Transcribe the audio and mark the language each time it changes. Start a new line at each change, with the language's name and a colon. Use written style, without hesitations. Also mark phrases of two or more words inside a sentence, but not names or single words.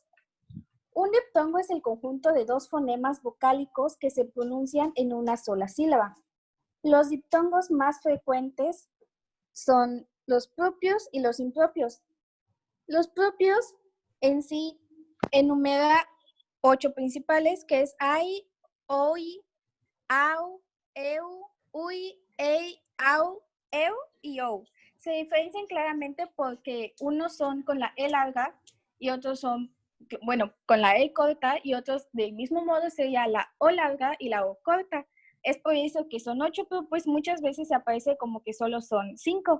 Spanish: Un diptongo es el conjunto de 2 fonemas vocálicos que se pronuncian en una sola sílaba. Los diptongos más frecuentes son los propios y los impropios. Los propios en sí enumera 8 principales, que es ai, oi, au, eu, ui, ei, au, eu y ou. Se diferencian claramente porque unos son con la E larga y otros son, bueno, con la E corta, y otros del mismo modo sería la O larga y la O corta. Es por eso que son 8, pero pues muchas veces aparece como que solo son 5.